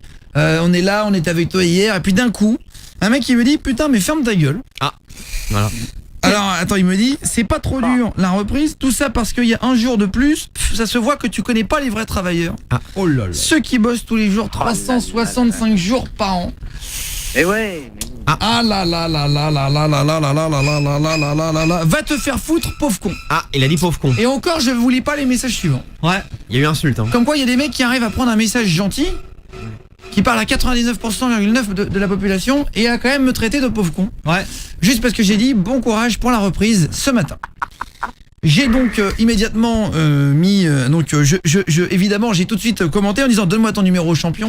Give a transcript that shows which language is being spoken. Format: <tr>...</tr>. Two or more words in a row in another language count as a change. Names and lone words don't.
<fr>On est là, on était avec toi hier. Et puis d'un coup, un mec qui me dit putain mais ferme ta gueule. Ah, voilà. Alors attends, il me dit c'est pas trop dur la reprise, tout ça parce qu'il y a un jour de plus, ça se voit que tu connais pas les vrais travailleurs. Ah. Oh là là. Ceux qui bossent tous les jours 365 jours par an. Et ouais. Ah là là là là là là là là là là là là là là là là là là. Va te faire foutre, pauvre con. Ah, il a dit pauvre con. Et encore, je vous lis pas les messages suivants. Ouais. Il y a eu insulte. Hein. Comme quoi, il y a des mecs qui arrivent à prendre un message gentil, qui parle à 99,9% de la population, et à quand même me traiter de pauvre con. Ouais. Juste parce que j'ai dit bon courage pour la reprise ce matin. J'ai donc immédiatement mis évidemment j'ai tout de suite commenté en disant donne-moi ton numéro champion.</fr>